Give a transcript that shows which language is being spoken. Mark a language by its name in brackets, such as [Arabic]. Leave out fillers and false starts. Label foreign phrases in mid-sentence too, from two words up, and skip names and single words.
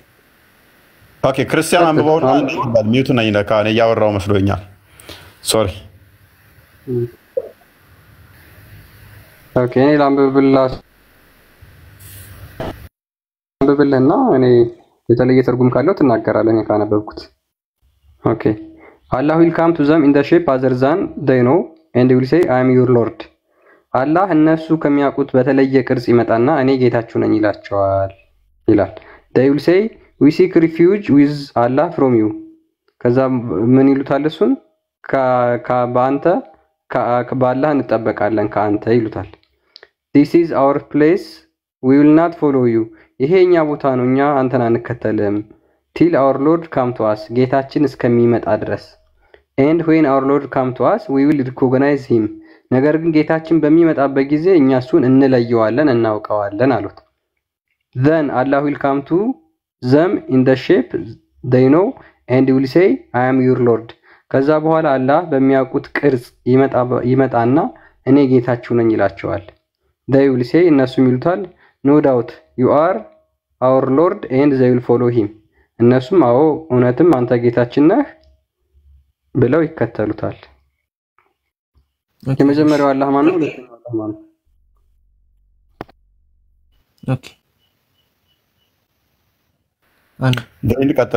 [Amharic] ኦኬ ክርስቲያን አንብበውና ሚውት ነኝ ለካ እኔ ያወራው መስሎኛል ሶሪ ኦኬ እኔ ላንብብልህና እኔ የተለየ ትርጉም ካለው ትናገራለህ እኔ ካነበብኩት ኦኬ [English] Allah will come to them in the shape other than they know and they will say I am your lord [Amharic] አላህ እነሱ ከሚያውቁት በተለየ ቅርጽ ይመጣና እኔ ጌታችሁ ነኝ ይላቸዋል [English] ይላል they will say we seek refuge with Allah from you [Amharic] ከዛ ምን ይሉታል እሱን በአንተ በአላህ እንጠበቃለን ከአንተ ይሉታል [English] this is our place we will not follow you [Amharic] ይሄኛ ቦታ ነው እኛ አንተን አንከተልም [English] till our lord come to us [Amharic] ጌታችን እስከሚመጣ ድረስ [English] and when our lord come to us we will recognize [Amharic] him ነገር ግን ጌታችን በሚመጣበት ጊዜ እኛ እሱን እንለየዋለን እናውቀዋለን አሉት [English] then Allah will come to them in the shape they know and will say I am your lord [Amharic] ከዛ በኋላ አላህ በሚያውቁት ቅርጽ ይመጣና እኔ ጌታችሁ ነኝ ይላቸዋል [English] they will say [Amharic] እነሱም ይሉታል [English] no doubt you are our lord and they will follow him [Amharic] እነሱም አዎ እውነትም አንተ ጌታችን ነህ ብለው ይከተሉታል የመጀመሪያው አላህ ማን ነው ሁለተኛው አላህ ማን ነው ኦኬ አንድ ቀጥል